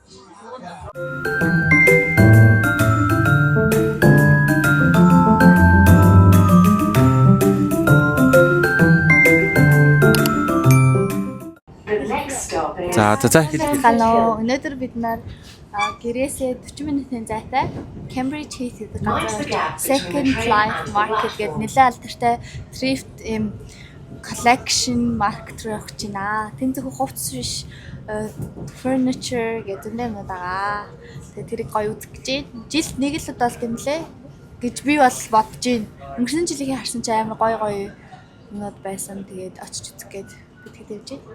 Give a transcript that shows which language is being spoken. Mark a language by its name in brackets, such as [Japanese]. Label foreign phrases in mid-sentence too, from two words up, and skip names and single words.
[Mongolian] За Хало өнөөдөр бид нар гэрээсээ 40 минутын зайтай Cambridge Heath гэдэг газар Second Life Market гэдэг нэлээд алдартай [English] thrift collection market [Mongolian] руу явж байна. Тэн зөвхөн хувцас биш furniture гэдэг юмнууд байгаа. Тэгээ тэрийг гоё үзэх гэж байна. Жилд нэг л удаа л гэмлээ гэж би бол бодож байна. Өнгөрсөн жилийн харсан чи амар гоё юмнууд байсан. Тэгээд очиж үзэх гээд бид хэд явж байна.